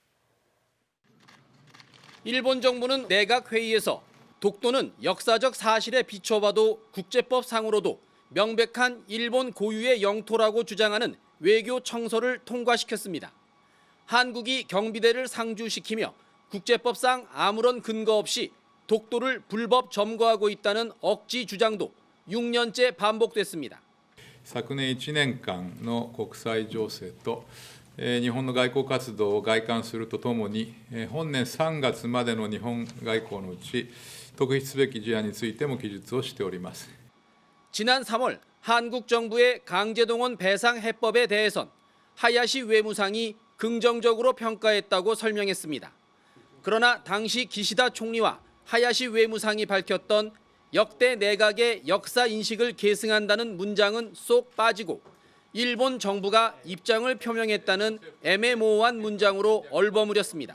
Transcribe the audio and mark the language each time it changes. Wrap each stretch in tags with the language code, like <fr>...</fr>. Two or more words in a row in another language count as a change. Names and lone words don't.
<ko>일본 정부는 내각 회의에서 독도는 역사적 사실에 비춰봐도 국제법상으로도 명백한 일본 고유의 영토라고 주장하는 외교 청서를 통과시켰습니다. 한국이 경비대를 상주시키며 국제법상 아무런 근거 없이 독도를 불법 점거하고 있다는 억지 주장도 6년째 반복됐습니다.</ko> <ja>昨年1年間の国際情勢と日本の外交活動を概観するとともに本年3月までの日本外交のうち特筆すべき事案についても記述をしております。</ja> <ko>지난 3월 한국 정부의 강제동원 배상 해법에 대해선 하야시 외무상이 긍정적으로 평가했다고 설명했습니다. 그러나 당시 기시다 총리와 하야시 외무상이 밝혔던 역대 내각의 역사 인식을 계승한다는 문장은 쏙 빠지고 일본 정부가 입장을 표명했다는 애매모호한 문장으로 얼버무렸습니다.</ko>